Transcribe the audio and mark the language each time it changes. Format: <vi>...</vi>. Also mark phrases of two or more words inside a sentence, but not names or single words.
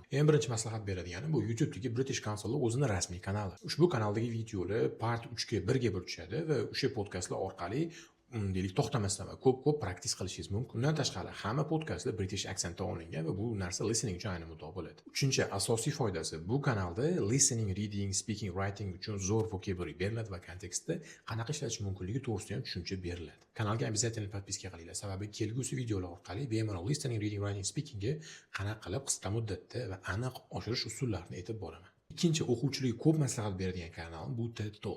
<uz>Eng birinchi maslahat beradigani bu YouTube'dagi British Council'ning o'zining rasmiy kanali. Ushbu kanaldagi videolar part 3 ga 1 ga bo'lishadi va o'sha podkastlar orqali deylik to'xtamasdan va ko'p praktis qilishingiz mumkin. Undan tashqari hamma podkastlar British aksentda olingan va bu narsa listening uchun ayni muddao bo'ladi. Uchinchi asosiy foydasi bu kanalda</uz> <en>listening, reading, speaking, writing</en> <uz>uchun zo'r vocabulary beriladi va kontekstda qanaqa ishlatish mumkinligi to'g'risida ham tushuncha beriladi. Kanalga</uz> <ru>обязательно подписка</ru> <uz>qilinglar, sababi kelgusi videolar orqali bemalol</uz> <en>listening, reading, writing, speakingga</en> <uz>qanaqa qilib qisqa muddatda va aniq oshirish usullarini aytib boraman. Ikkinchi o'quvchilarga ko'p maslahat beradigan kanal bu TED Talk.</uz>